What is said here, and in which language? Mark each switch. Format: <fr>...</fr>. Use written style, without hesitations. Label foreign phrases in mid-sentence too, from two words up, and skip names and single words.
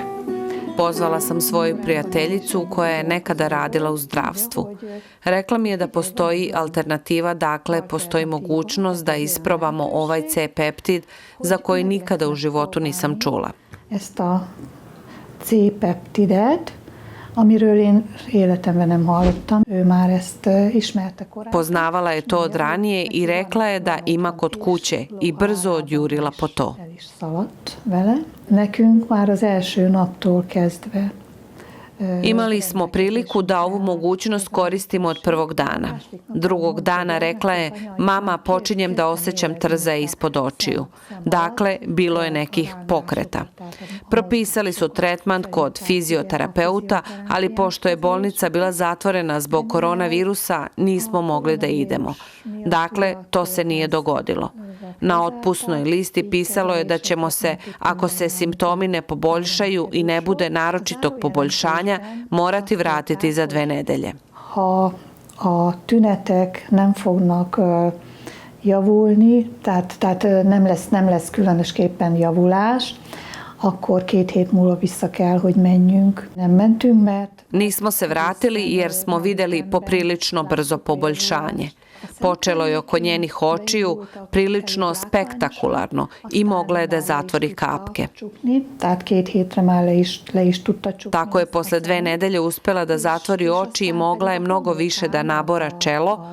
<sr>Pozvala sam svoju prijateljicu koja je nekada radila u zdravstvu. Rekla mi je da postoji alternativa, dakle postoji mogućnost da isprobamo ovaj C-peptid za koji nikada u životu nisam čula.</sr> <hu>Ezt a C-peptidet, amiről én életemben nem hallottam. Ő már ezt ismerte korábban.</hu> <sr>Poznavala je to od ranije i rekla je da ima kod kuće i brzo odjurila po to.</sr> <hu>El is szaladt vele. Nekünk már az első naptól kezdve.</hu> <sr>Imali smo priliku da ovu mogućnost koristimo od prvog dana. Drugog dana rekla je, mama, počinjem da osjećam trzaje ispod očiju. Dakle, bilo je nekih pokreta. Propisali su tretman kod fizioterapeuta, ali pošto je bolnica bila zatvorena zbog koronavirusa, nismo mogli da idemo. Dakle, to se nije dogodilo. Na otpusnoj listi pisalo je da ćemo se, ako se simptomi ne poboljšaju i ne bude naročitog poboljšanja, morati vratiti za 2 nedelje.</sr> <hu>Ha a tünetek nem fognak javulni, tehát nem lesz különösképpen javulás, akkor 2 hét múlva vissza kell, hogy menjünk. Nem mentünk, mert...</hu> <sr>Nismo se vratili jer smo vidjeli poprilično brzo poboljšanje. Počelo je oko njenih očiju prilično spektakularno i mogla je da zatvori kapke. Tako je posle 2 nedelje uspela da zatvori oči i mogla je mnogo više da nabora čelo.</sr>